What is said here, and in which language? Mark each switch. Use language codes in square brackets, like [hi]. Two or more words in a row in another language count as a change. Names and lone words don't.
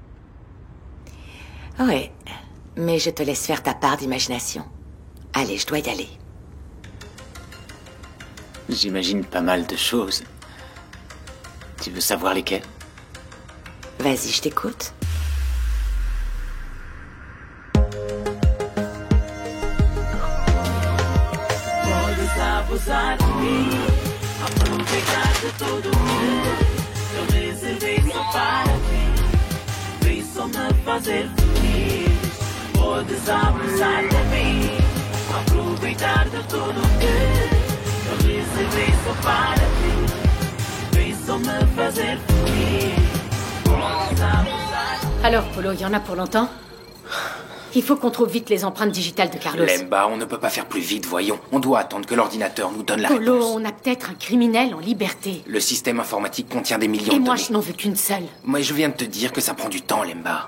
[fr] Oui, mais je te laisse faire ta part d'imagination. Allez, je dois y aller. J'imagine pas mal de choses. Tu veux savoir lesquelles? Vas-y, je t'écoute. [pt] Abusar de mim, aproveitar de tudo que eu reservei só para mim. Vem só me fazer feliz. Podes abusar de mim, aproveitar de tudo que eu reservei só para mim. Vem só me fazer feliz. Podes abusar. [fr] Alors, Polo, il y en a pour longtemps? Il faut qu'on trouve vite les empreintes digitales de Carlos. Lemba, on ne peut pas faire plus vite, voyons. On doit attendre que l'ordinateur nous donne la Polo, réponse. on a peut-être un criminel en liberté. Le système informatique contient des millions Et de moi, données. je n'en veux qu'une seule. Moi, je viens de te dire que ça prend du temps, Lemba.